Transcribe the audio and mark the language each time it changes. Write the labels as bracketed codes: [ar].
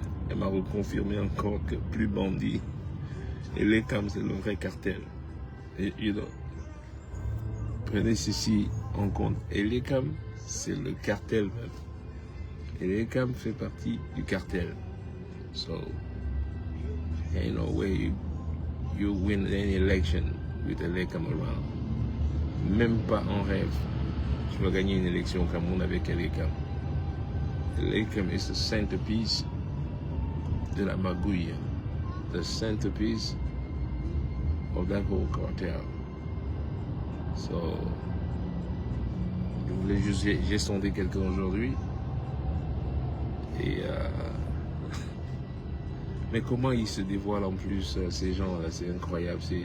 [fr] Elle m'a reconfirmé encore que plus bandit. Et Lekam, c'est le vrai cartel. Et prenez ceci en compte. Et Lekam, c'est le cartel même. Et Lekam fait partie du cartel. [en] So, ain't no way you win any election with a Lekam around. [fr] Même pas en rêve. Tu vas gagner une élection au Cameroun avec Lekam. [en] Lekam is the centerpiece [fr] de la magouille. [en] The centerpiece of that whole cartel. [fr] So, je voulais juste, j'ai sondé quelqu'un aujourd'hui. Et mais comment ils se dévoilent en plus, ces gens-là, c'est incroyable.